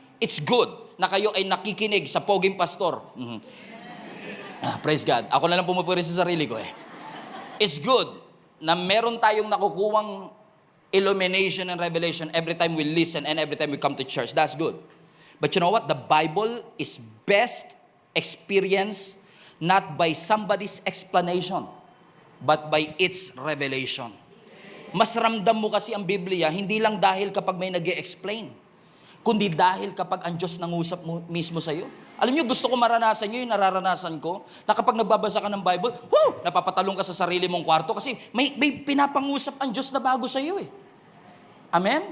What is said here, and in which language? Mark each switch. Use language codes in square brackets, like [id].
[en] It's good [tl] na kayo ay nakikinig sa Poging Pastor. [en] Praise God. [tl] Ako na lang pumupuri sa sarili ko eh. [en] It's good [tl] na meron tayong nakukuwang [en] illumination and revelation every time we listen and every time we come to church. That's good. But you know what? The Bible is best experienced not by somebody's explanation, but by its revelation. [tl] Mas ramdam mo kasi ang Biblia, hindi lang dahil kapag may nag-e-explain, kundi dahil kapag ang Diyos nangusap mo mismo sa iyo. Alam niyo, gusto ko maranasan niyo yung nararanasan ko, na kapag nagbabasa ka ng Bible, napapatalong ka sa sarili mong kwarto kasi may pinapangusap ang Diyos na bago sa iyo eh. Amen?